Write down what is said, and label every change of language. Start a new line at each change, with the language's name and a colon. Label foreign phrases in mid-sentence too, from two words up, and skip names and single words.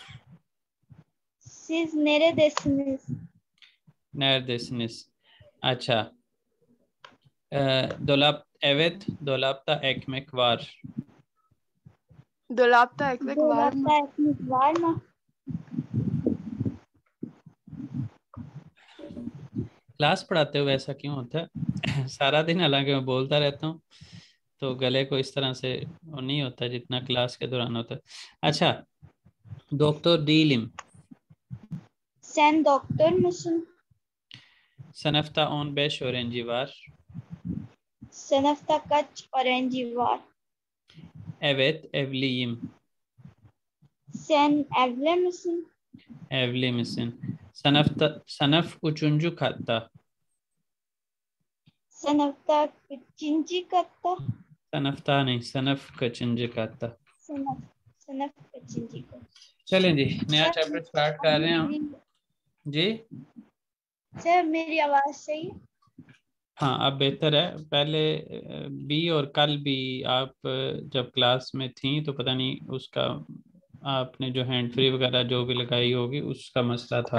Turkish: Siz neredesiniz? Neredesiniz? अच्छा, evet, dolapta ekmek var. Dolapta ekmek var mı? Dolapta ekmek var mı?
Urdu: کلاس پڑھاتے ہوئے ایسا کیوں ہوتا ہے? سارا دن حالانکہ میں بولتا رہتا ہوں تو گلے کو اس طرح سے نہیں ہوتا جتنا کلاس کے دوران ہوتا ہے. अच्छा,
Turkish: doktor değilim. Sen doktor musun? Sınıfta 15 öğrenci var. Sınıfta kaç öğrenci var? Evet, evliyim. Sen evli misin? Evli misin? Sınıf 3. katta. Sınıfta kaçıncı katta? Sınıfta नहीं, sınıf kaçıncı katta? सनफ बच्चन जी को।
Urdu: چلیں جی، نیا सर,
English: chapter start
Urdu: کر رہے ہیں ہم جی. سر میری آواز صحیح ہے? ہاں، اب بہتر ہے. پہلے بھی اور کل بھی آپ جب کلاس میں تھی تو پتہ نہیں اس کا آپ نے جو
English: hand free
Urdu: وغیرہ جو بھی لگائی ہوگی اس کا مسئلہ تھا.